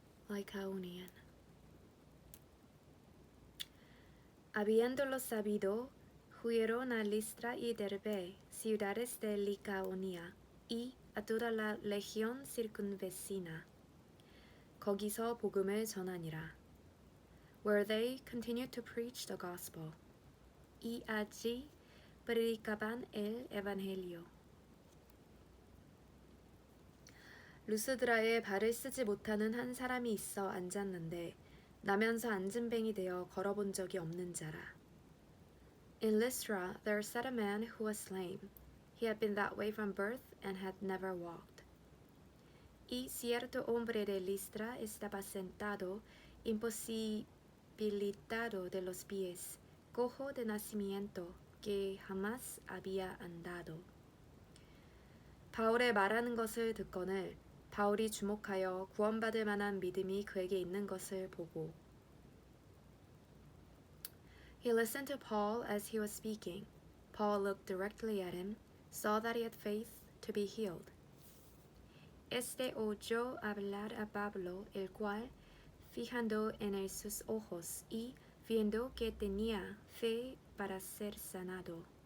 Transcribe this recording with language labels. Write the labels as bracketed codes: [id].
[en] Lycaonian. [es] Habiéndolo sabido, huyeron a Listra y Derbe, ciudades de Licaonia, y a toda la legión circunvecina. [ko] 거기서 복음을 전하니라. [en] Where they continued to preach the gospel. [es] Y allí predicaban el evangelio. [ko] 루스드라에 발을 쓰지 못하는 한 사람이 있어 앉았는데 나면서 앉은 뱅이 되어 걸어본 적이 없는 자라. [en] In Lystra there sat a man who was lame. He had been that way from birth and had never walked. [es] Y cierto hombre de Lystra estaba sentado, imposibilitado de los pies, cojo de nacimiento, que jamás había andado. [ko] 바울의 말하는 것을 듣거늘 바울이 주목하여 구원받을 만한 믿음이 그에게 있는 것을 보고 [en] He listened to Paul as he was speaking. Paul looked directly at him, saw that he had faith to be healed. [es] Este oyó hablar a Pablo, el cual, fijando en él sus ojos y viendo que tenía fe para ser sanado,